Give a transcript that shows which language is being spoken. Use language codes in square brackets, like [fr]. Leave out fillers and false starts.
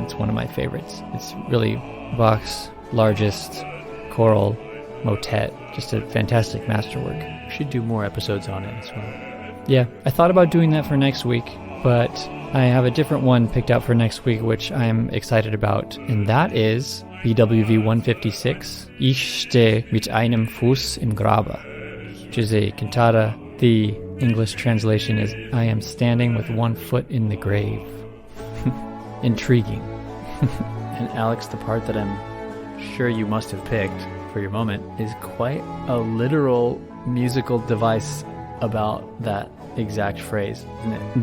[en] It's one of my favorites. It's really Bach's largest choral motet. Just a fantastic masterwork. We should do more episodes on it as well. Yeah, I thought about doing that for next week, but I have a different one picked out for next week, which I'm excited about. And that is BWV 156, [de] Ich stehe mit einem Fuß im Grabe, [en] which is a cantata. The English translation is I am standing with one foot in the grave. Intriguing. And Alex, the part that I'm sure you must have picked for your moment is quite a literal musical device about that exact phrase, isn't it?